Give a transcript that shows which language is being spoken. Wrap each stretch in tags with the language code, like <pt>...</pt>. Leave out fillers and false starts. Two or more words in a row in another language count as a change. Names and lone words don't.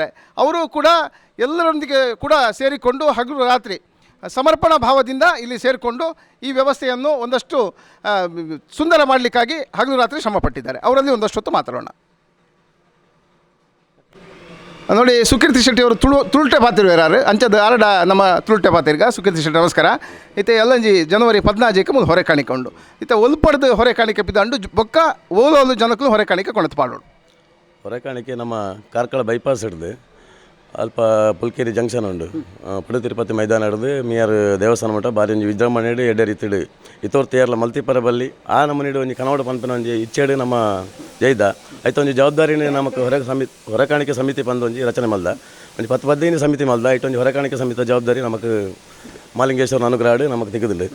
<kn>ಅವರು ಕೂಡ ಎಲ್ಲರೊಂದಿಗೆ ಕೂಡ ಸೇರಿಕೊಂಡು ಹಗಲು ರಾತ್ರಿ ಸಮರ್ಪಣಾ ಭಾವದಿಂದ ಇಲ್ಲಿ ಸೇರಿಕೊಂಡು ಈ ವ್ಯವಸ್ಥೆಯನ್ನು ಒಂದಷ್ಟು ಸುಂದರ ಮಾಡಲಿಕ್ಕಾಗಿ ಹಗಲು ರಾತ್ರಿ ಶ್ರಮಪಟ್ಟಿದ್ದಾರೆ. ಅವರಲ್ಲಿ ಒಂದಷ್ಟು ಹೊತ್ತು ಮಾತಾಡೋಣ. ನೋಡಿ, ಸುಕೀರ್ತಿ ಶೆಟ್ಟಿಯವರು</kn> <tcy>ತುಳುಟೆ ಪಾತಿರುವಾರು ಅಂಚದ ಆರಡ ನಮ್ಮ ತುಳುಟೆ ಪಾತಿರ್ಗ</tcy> <kn>ಸುಕೀರ್ತಿ ಶೆಟ್ಟಿ ನಮಸ್ಕಾರ.</kn> <tcy>ಇತ್ತೆ ಎಲ್ಲಂಜಿ ಜನವರಿ 14ಕ್ಕೆ ಮುಂದೆ ಹೊರೆ ಕಾಣಿಕೊಂಡು ಇತ್ತೆ ಒಲ್ಪಡ್ದು ಹೊರೆ ಕಾಣಿಕೆ ಪಿದಂಡು ಬೊಕ್ಕ ಓಲೋಲು ಜನಕ್ಕೂ ಹೊರೆ ಕಾಣಿಕೆ ಕೊಣತು ಪಾಡೋಡು. ಹೊರೆ ಕಾಣಿಕೆ ನಮ್ಮ ಕಾರ್ಕಳ ಬೈಪಾಸ್ ಹಿಡ್ದು ಅಲ್ಪ ಪುಲ್ಕೇರಿ ಜಂಕ್ಷನ್ ಉಂಡು ಪುಡು ತಿರುಪತಿ ಮೈದಾನ ಹಿಡ್ದು ಮಿಯಾರ್ ದೇವಸ್ಥಾನ ಮಟ್ಟ ಬಾರಿ ಒಂಜಿ ವಿಜೃಂಭಣೆ ಎಡೆ ರೀತಿಡು ಇತ್ತೋರ್ ತೇರ್ಲ ಮಲ್ತಿಪರ ಬಲ್ಲಿ ಆ ನಮ್ಮನಿಡು ಒಂಜಿ ಕನವಡ ಪಂಪನ ಒಂಜಿ ಇಚ್ಚೆಡು ನಮ್ಮ ಜೈದ ಐತ ಒಂಜಿ ಜವಾಬ್ದಾರಿನೇ ನಮಕ್ ಹೊರೆ ಕಾಣಿಕೆ ಸಮಿತಿ ಬಂದು ಒಂಜಿ ರಚನೆ ಮಲ್ದ ಒಂಜಿ 10-15 ಸಮಿತಿ ಮಲ್ದ ಇಟ್ಟೊಂಜಿ ಹೊರೆ ಕಾಣಿಕೆ ಸಮಿತಿ ಜವಾಬ್ದಾರಿ ನಮಕ್ ಮಾಲಿಂಗೇಶ್ವರ ಅನುಗ್ರಹ ನಮಕ್ ತೆಗೆದಿಲ್ಲ.</tcy>